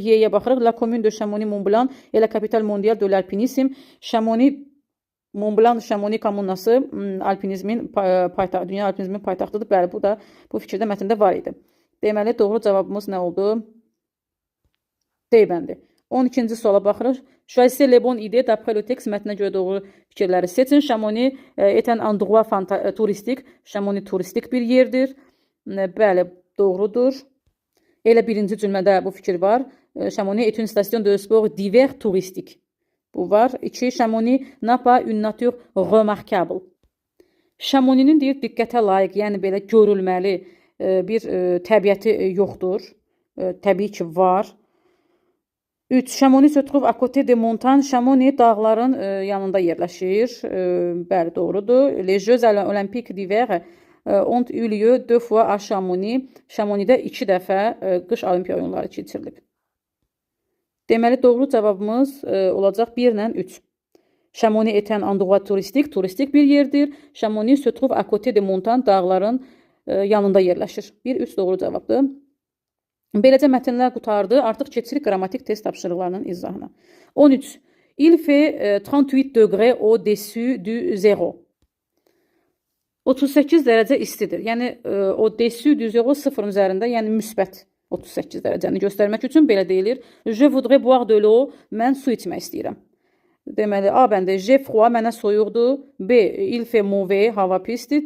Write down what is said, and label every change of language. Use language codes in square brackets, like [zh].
[az] Y-yə baxırıq. [fr] La commune de Chamonix-Mont-Blanc et la capitale mondiale de l'alpinisme. [az] Mont-Blanc, Chamonix kommunası alpinizmin paytaxtı, dünya alpinizmin paytaxtıdır. Bəli, bu da bu fikirdə mətndə var idi. Deməli, doğru cavabımız nə oldu? D bəndi. 12-ci suala baxırıq. [fr] Choisissez les bonnes idées d'après le texte. [az] Mətnə görə doğru fikirləri seçin. [fr] Chamonix est un endroit touristique. [az] Chamonix turistik bir yerdir. Bəli, doğrudur. Elə birinci cümlədə bu fikir var. [fr] Chamonix est une station de sport d'hiver touristique. [az] Bu var. [fr] 2. Chamonix n'a pas une nature remarquable. [az] Chamonix'in deyir diqqətə layiq, yəni belə görülməli bir təbiəti yoxdur. Təbii ki, var. 3. [fr] Chamonix se trouve à côté des montagnes. [az] Chamonix dağların yanında yerləşir. Bəli, doğrudur. [fr] Les Jeux olympiques d'hiver ont eu lieu 2 fois à Chamonix. [az] Chamonixdə 2 dəfə qış olimpiya oyunları keçirilib. Deməli, doğru cavabımız olacaq 1 ilə 3. [fr] Chamonix est un endroit [az] turistik bir yerdir. [fr] Chamonix se trouve à côté des montagnes, [az] dağların yanında yerləşir. 1-3 doğru cavabdır. Beləcə mətnlər qutardı. Artıq keçirik qrammatik test tapşırıqlarının izahına. 13. [fr] Il fait 38 degrés au-dessus du zéro. [az] 38 dərəcə istidir. Yəni, [fr] au-dessus du zéro [az] sıfırın üzərində, yəni müsbət 38 dərəcəni göstərmək üçün belə deyilir. [fr] Je voudrais boire de l'eau. [az] Mən su içmək istəyirəm. Deməli, A bəndə [fr] j'ai froid, [az] mənə soyuqdur. [fr] B, il fait mauvais, [az] hava pisdir.